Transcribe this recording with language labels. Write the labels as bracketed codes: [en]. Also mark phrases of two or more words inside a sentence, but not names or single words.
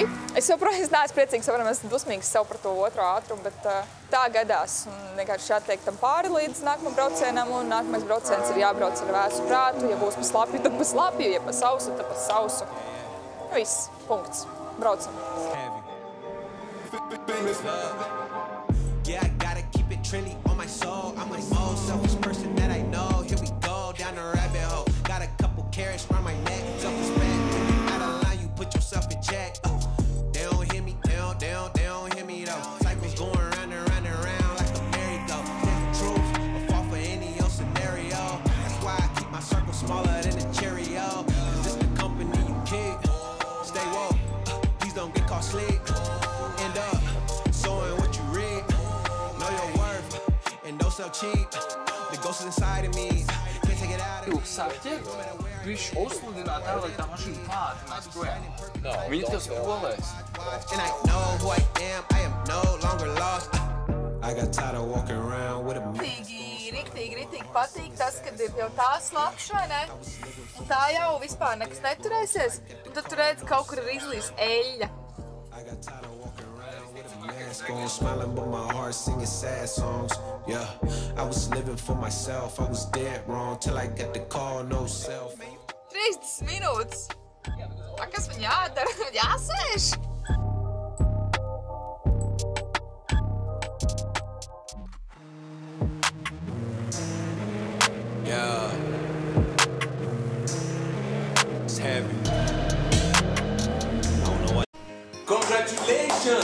[lv] Es joprojām neesmu priecīgs, esmu dusmīgs sev par to otro ātrumu, bet tā gadās. Un vienkārši jātiek tam pāri līdz nākamam braucienam, un nākamais brauciens ir jābrauc ar vēsu prātu. Ja būs pa slapju, tad pa slapju, ja pa sausu, tad pa sausu. Viss, punkts. Braucam. [en] Yeah, I gotta keep it trendy on my soul. I'm the most selfish person that I know. Here we go, down the rabbit hole. Got a couple carrots around my neck. Self-respect, when you're out of line, you put yourself in check. They don't hear me, they don't hear me though. Cycles going round and round and round like a merry-go. Tell the truth, or fall for any old scenario. That's why I keep my circle smaller than a Cheerio. Cause it's the company you keep. Stay woke, please don't get caught sleep. End up sowing what you reap. Know your worth, and don't sell cheap. The ghost is inside of me. Can't take it out of me. [lv] Saķi, viņš uzsludināja tā, lai tā mašīna pātrinās projām. Viņi tev skolēs. [en] And I know who I am no longer lost. I got tired of walking around with a [lv] Riktīgi patīk tas, kad ir jau tā slapš, vai ne? Un tā jau vispār nekas neturēsies. Un tad tu redzi, kaut kur ir izlīs eļļa. [en] I got tired of walking around with a mask on, smiling but my heart singing sad songs. Yeah, I was living for myself. I was dead wrong till I got the call, no self. [lv] 30 minūtes. Kas man jādara? Jāsēž? [en] Yeah, it's heavy. Congratulations!